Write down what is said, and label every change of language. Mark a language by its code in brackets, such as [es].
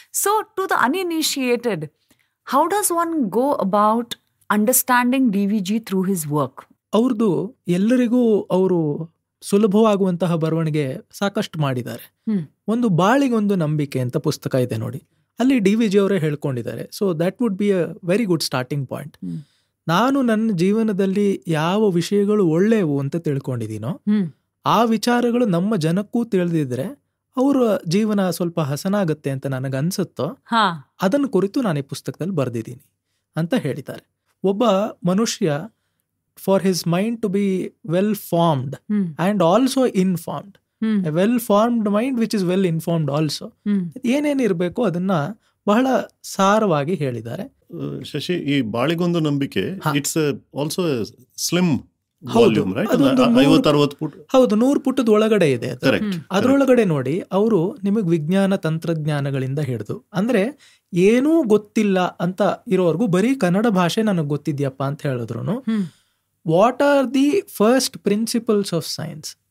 [en] So, to the uninitiated, how does one go about understanding DVG through his work? [kn] ಅವ್ರದ್ದು ಎಲ್ಲರಿಗೂ ಅವರು ಸುಲಭವಾಗುವಂತಹ ಬರವಣಿಗೆ ಸಾಕಷ್ಟು ಮಾಡಿದ್ದಾರೆ. ಒಂದು ಬಾಳಿಗೊಂದು ನಂಬಿಕೆ ಅಂತ ಪುಸ್ತಕ ಇದೆ ನೋಡಿ, ಅಲ್ಲಿ DVG ಅವರೇ ಹೇಳ್ಕೊಂಡಿದ್ದಾರೆ. So that would be a very good starting point. ನಾನು ನನ್ನ ಜೀವನದಲ್ಲಿ ಯಾವ ವಿಷಯಗಳು ಒಳ್ಳೆಯವು ಅಂತ ತಿಳ್ಕೊಂಡಿದ್ದೀನೋ ಆ ವಿಚಾರಗಳು ನಮ್ಮ ಜನಕ್ಕೂ ತಿಳಿದಿದ್ರೆ ಅವರ ಜೀವನ ಸ್ವಲ್ಪ ಹಸನಾಗುತ್ತೆ ಅಂತ ನನಗೆ ಅನ್ಸುತ್ತೋ ಅದನ್ನು ಕುರಿತು ನಾನು ಈ ಪುಸ್ತಕದಲ್ಲಿ ಬರೆದಿದ್ದೀನಿ ಅಂತ ಹೇಳಿದ್ದಾರೆ. [en] ಒಬ್ಬ ಮನುಷ್ಯ for his mind to be well formed and also informed, a well formed mind which is well informed also, ಏನೇನಿರಬೇಕು ಅದನ್ನ ಬಹಳ ಸಾರವಾಗಿ ಹೇಳಿದ್ದಾರೆ. ಶಶಿ, ಈ ಬಾಳಿಗೊಂದು ನಂಬಿಕೆ, it's also slim volume, right? [kn] 50-60 ಪುಟ. ಹೌದು, 100 ಪುಟದ ಒಳಗಡೆ ಇದೆ. ಅದರೊಳಗಡೆ ನೋಡಿ, ಅವರು ನಿಮಗೆ ವಿಜ್ಞಾನ ತಂತ್ರಜ್ಞಾನಗಳಿಂದ ಹಿಡಿದು, ಅಂದ್ರೆ ಏನೂ ಗೊತ್ತಿಲ್ಲ ಅಂತ ಇರೋರ್ಗು ಬರೀ ಕನ್ನಡ ಭಾಷೆ ನನಗೆ ಗೊತ್ತಿದ್ಯಪ್ಪ ಅಂತ ಹೇಳಿದ್ರು, what are the first principles of science.